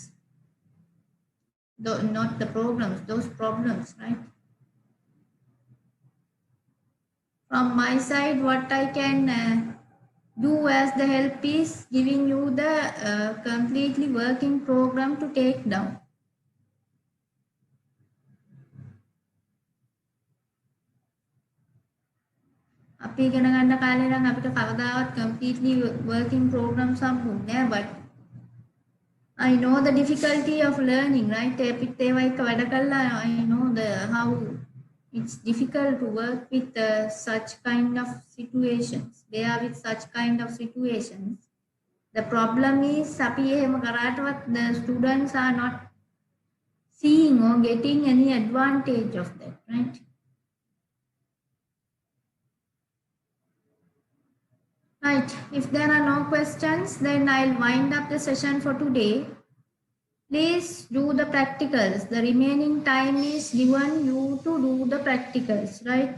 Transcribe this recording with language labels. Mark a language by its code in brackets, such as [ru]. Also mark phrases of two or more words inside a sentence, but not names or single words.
[en] Not the programs, those problems, right? From my side, what I can do as the help is giving you the completely working program to take down. [si] අපි ඉගෙන ගන්න කාලේ නම් අපිට කවදාවත් [en] completely working programs [si] හම්බුන්නේ නැහැ, [en] but I know the difficulty of learning, right? [si] අපිත් ඒවා එක වැඩ කළා, [en] I know how it's difficult to work with such kind of situations. They are with such kind of situations. The problem is [si] අපි එහෙම කරාටවත් [en] the students are not seeing or getting any advantage of that, right? Right, if there are no questions, then I'll wind up the session for today. Please do the practicals. The remaining time is given you to do the practicals, right?